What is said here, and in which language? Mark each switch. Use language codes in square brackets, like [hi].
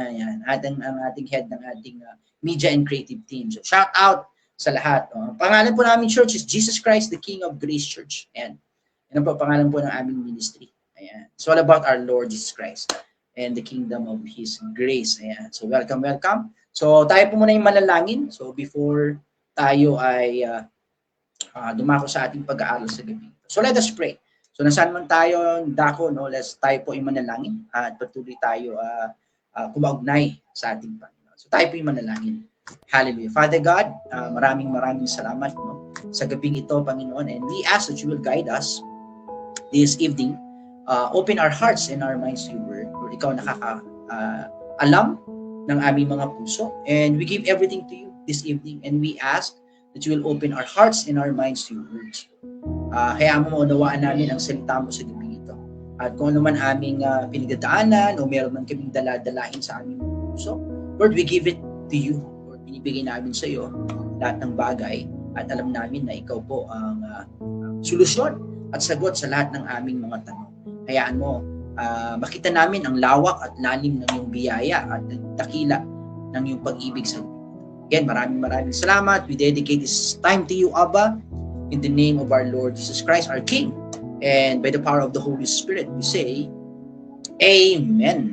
[tl] Ayan, ang ating head ng ating [en] media and creative team. [tl] So, shout out sa lahat. Pangalan po namin church is Jesus Christ, the King of Grace Church. Ayan. Yan po pangalan po ng aming ministry. Ayan. [en] It's all about our Lord Jesus Christ. and the kingdom of His grace. [tl] Ayan. So welcome, welcome. So tayo po muna yung manalangin. So before tayo ay dumako sa ating pag-aaral sa gabi. [en] So let us pray. [tl] So nasaan man tayo dako, no, let's tayo po yung manalangin at patuloy tayo kumaugnay sa ating Panginoon. So tayo po yung manalangin. Hallelujah. Father God, maraming salamat, no, sa gabing ito, Panginoon, [en] and we ask that you will guide us this evening. Open our hearts and our minds to your word. Lord, [tl] ikaw nakaka-alam ng aming mga puso, [en] and we give everything to you this evening, and we ask that you will open our hearts and our minds to your words. [tl] Kaya mo maunawaan namin ang salita mo sa gabi ito. At kung ano man aming pinagdadaanan o meron man kaming daladalahin sa aming puso, Lord, [en] we give it to you. [tl] Lord, binibigay namin sa iyo lahat ng bagay at alam namin na ikaw po ang solusyon at sagot sa lahat ng aming mga tanong. Hayaan mo, makita namin ang lawak at lalim ng iyong biyaya at dakila ng iyong pag-ibig sa gabi. Again, maraming salamat. [en] We dedicate this time to you, Abba, in the name of our Lord Jesus Christ, our King. And by the power of the Holy Spirit, we say, Amen.